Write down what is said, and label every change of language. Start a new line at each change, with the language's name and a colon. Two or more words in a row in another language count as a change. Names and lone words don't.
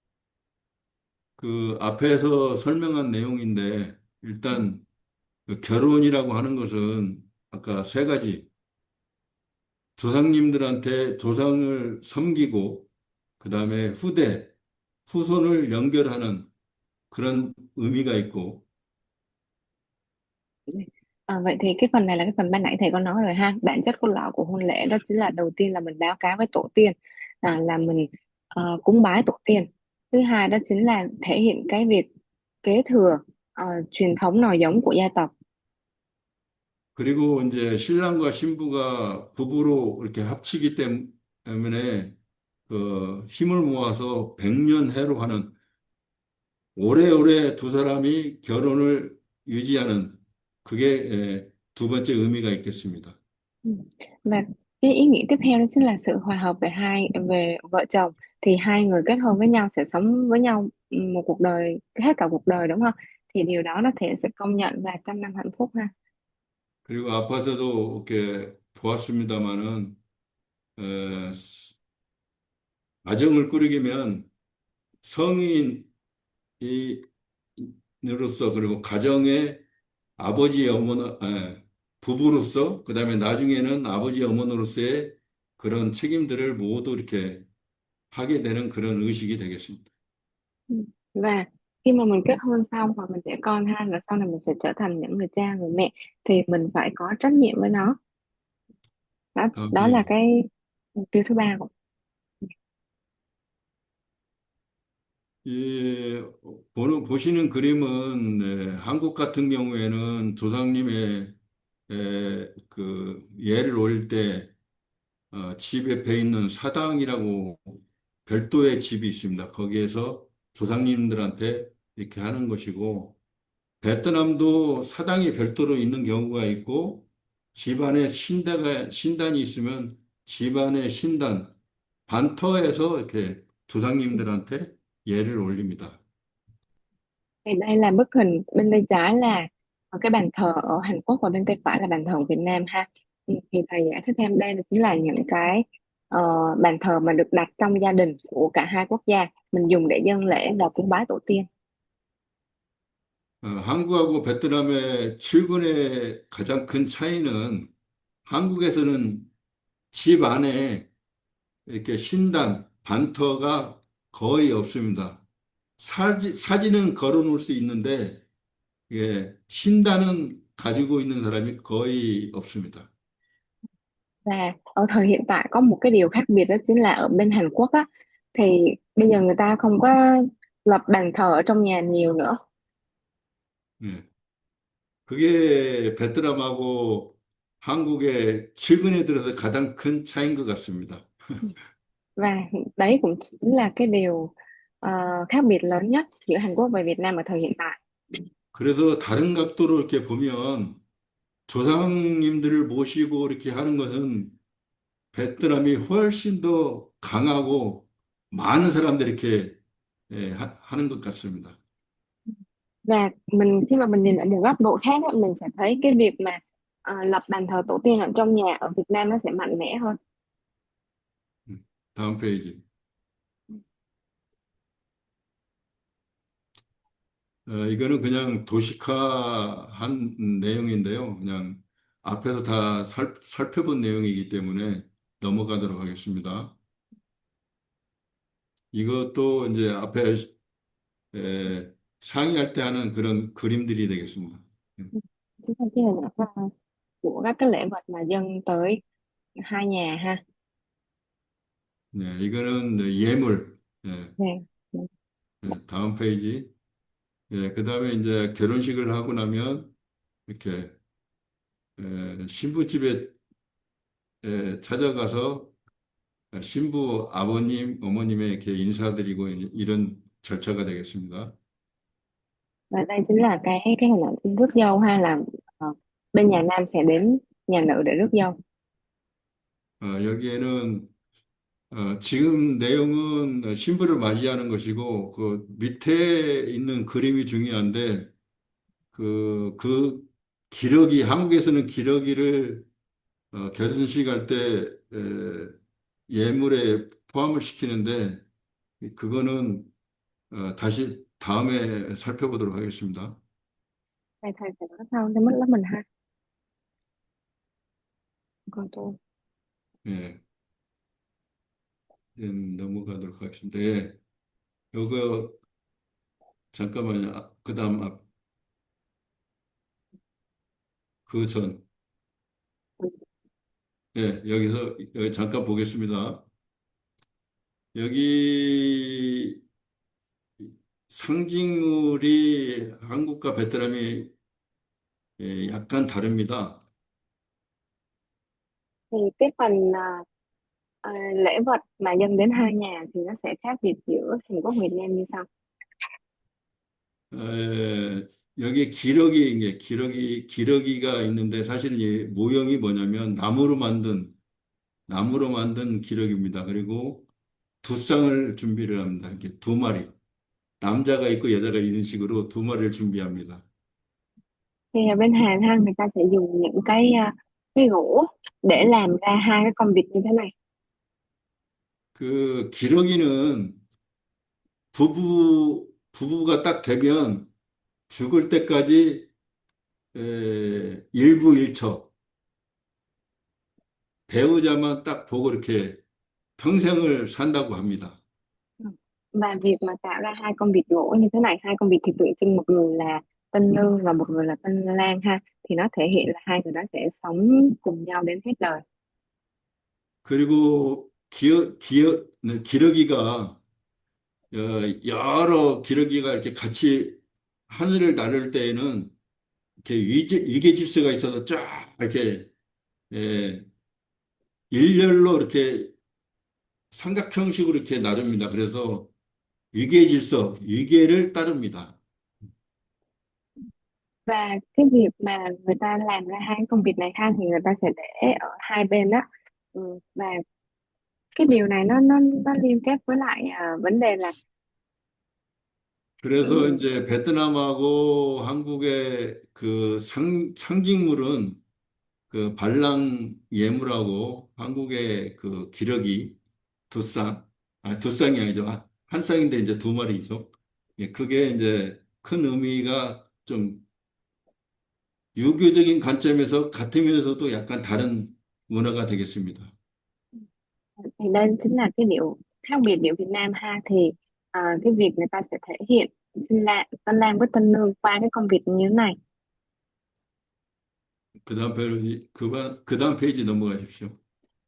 Korean: 그 앞에서 설명한 내용인데 일단 그 결혼이라고 하는 것은 아까 세 가지 조상님들한테 조상을 섬기고 그다음에 후손을 연결하는 그런 의미가 있고
Vietnamese: Vậy thì cái phần này là cái phần ban nãy thầy có nói rồi ha. Bản chất cốt lõi của hôn lễ đó chính là đầu tiên là mình báo cáo với tổ tiên, là mình cúng bái tổ tiên. Thứ hai đó chính là thể hiện cái việc kế thừa truyền thống nòi giống của gia tộc.
Korean: 그리고 이제 신랑과 신부가 부부로 이렇게 합치기 때문에 그 힘을 모아서 백년해로 하는 오래오래 두 사람이 결혼을 유지하는 그게 두 번째 의미가 있겠습니다.
Vietnamese: Ừ. Và cái ý nghĩa tiếp theo đó chính là sự hòa hợp về vợ chồng, thì hai người kết hôn với nhau sẽ sống với nhau một cuộc đời, hết cả cuộc đời đúng không? Thì điều đó nó thể sẽ công nhận và trăm năm hạnh phúc ha.
Korean: 그리고 앞에서도 이렇게 보았습니다마는 에, 가정을 꾸리려면 성인으로서 그리고 가정의 아버지 어머니 부부로서 그다음에 나중에는 아버지 어머니로서의 그런 책임들을 모두 이렇게 하게 되는 그런 의식이 되겠습니다.
Vietnamese: Ừ. Và khi mà mình kết hôn xong hoặc mình đẻ con ha, rồi sau này mình sẽ trở thành những người cha người mẹ, thì mình phải có trách nhiệm với nó. Đó,
Korean: 다음
Vietnamese: đó là
Korean: 페이지.
Vietnamese: cái mục tiêu thứ ba của.
Korean: 보시는 그림은 한국 같은 경우에는 조상님의 그 예를 올릴 때 집 옆에 있는 사당이라고 별도의 집이 있습니다. 거기에서 조상님들한테 이렇게 하는 것이고 베트남도 사당이 별도로 있는 경우가 있고 집안에 신단이 있으면 집안의 신단, 반터에서 이렇게 조상님들한테 예를 올립니다.
Vietnamese: Thì đây là bức hình bên tay trái là cái bàn thờ ở Hàn Quốc, và bên tay phải là bàn thờ ở Việt Nam ha. Thì thầy giải thích thêm, đây là chính là những cái ờ, bàn thờ mà được đặt trong gia đình của cả hai quốc gia, mình dùng để dâng lễ và cúng bái tổ tiên.
Korean: 한국하고 베트남의 출근의 가장 큰 차이는 한국에서는 집 안에 이렇게 신단, 반터가 거의 없습니다. 사진은 걸어 놓을 수 있는데, 예, 신단은 가지고 있는 사람이 거의 없습니다.
Vietnamese: Và ở thời hiện tại có một cái điều khác biệt, đó chính là ở bên Hàn Quốc á, thì bây giờ người ta không có lập bàn thờ ở trong nhà nhiều nữa.
Korean: 예. 그게 베트남하고 한국의 최근에 들어서 가장 큰 차이인 것 같습니다.
Vietnamese: Và đấy cũng chính là cái điều khác biệt lớn nhất giữa Hàn Quốc và Việt Nam ở thời hiện tại.
Korean: 그래서 다른 각도로 이렇게 보면 조상님들을 모시고 이렇게 하는 것은 베트남이 훨씬 더 강하고 많은 사람들이 이렇게 하는 것 같습니다.
Vietnamese: Và khi mà mình nhìn ở một góc độ khác á, mình sẽ thấy cái việc mà lập bàn thờ tổ tiên ở trong nhà ở Việt Nam nó sẽ mạnh mẽ hơn.
Korean: 다음 페이지. 이거는 그냥 도식화한 내용인데요. 그냥 앞에서 다 살펴본 내용이기 때문에 넘어가도록 하겠습니다. 이것도 이제 앞에 상의할 때 하는 그런 그림들이 되겠습니다.
Vietnamese: Chính là cái hình ảnh của các cái lễ vật mà dâng tới hai nhà ha.
Korean: 네, 이거는 예물. 예,
Vietnamese: Nè.
Korean: 다음 페이지. 예, 그 다음에 이제 결혼식을 하고 나면 이렇게 신부집에 찾아가서 신부 아버님, 어머님에게 인사드리고 이런 절차가 되겠습니다.
Vietnamese: Và đây chính là cái hình ảnh rước dâu ha, là bên nhà nam sẽ đến nhà nữ để rước dâu.
Korean: 여기에는 지금 내용은 신부를 맞이하는 것이고 그 밑에 있는 그림이 중요한데 그 기러기 한국에서는 기러기를 결혼식 할 때 예물에 포함을 시키는데 그거는 다시 다음에 살펴보도록 하겠습니다.
Vietnamese: Thầy sẽ nói sau cho mất lớp mình ha. Còn tôi.
Korean: 예, 이제 넘어가도록 하겠습니다. 예, 요거 잠깐만요. 그다음 그 전, 예, 여기 잠깐 보겠습니다. 여기 상징물이 한국과 베트남이 약간 다릅니다.
Vietnamese: Thì cái phần lễ vật mà dâng đến hai nhà thì nó sẽ khác biệt giữa Hàn Quốc và Việt Nam như sau.
Korean: 여기 기러기가 있는데 사실은 이 모형이 뭐냐면 나무로 만든 기러기입니다. 그리고 두 쌍을 준비를 합니다. 이렇게 두 마리. 남자가 있고 여자가 있는 식으로 두 마리를 준비합니다.
Vietnamese: Thì ở bên Hàn ha, người ta sẽ dùng những cái gỗ để làm ra hai cái con vịt như thế này.
Korean: 그 기러기는 부부가 딱 되면 죽을 때까지 일부일처 배우자만 딱 보고 이렇게 평생을 산다고 합니다.
Vietnamese: Ừ. Và việc mà tạo ra hai con vịt gỗ như thế này, hai con vịt thì tượng trưng một người là tân nương và một người là tân lang ha, thì nó thể hiện là hai người đó sẽ sống cùng nhau đến hết đời.
Korean: 그리고 기러기가 여러 기러기가 이렇게 같이 하늘을 나를 때에는 이렇게 위계 질서가 있어서 쫙 이렇게 예, 일렬로 이렇게 삼각형식으로 이렇게 나릅니다. 그래서 위계를 따릅니다.
Vietnamese: Và cái việc mà người ta làm ra hai con vịt này ha, thì người ta sẽ để ở hai bên đó. Và cái điều này nó liên kết với lại vấn đề là
Korean: 그래서
Vietnamese: ừ,
Korean: 이제 베트남하고 한국의 그 상징물은 그 발랑 예물하고 한국의 그 기러기 두 쌍, 두 쌍이 아니죠. 한 쌍인데 이제 두 마리죠. 예, 그게 이제 큰 의미가 좀 유교적인 관점에서 같으면서도 약간 다른 문화가 되겠습니다.
Vietnamese: thì đây chính là cái điều khác biệt giữa Việt Nam ha, thì cái việc người ta sẽ thể hiện tân lang với tân nương qua cái con vịt như thế này.
Korean: 그 다음 페이지 넘어가십시오.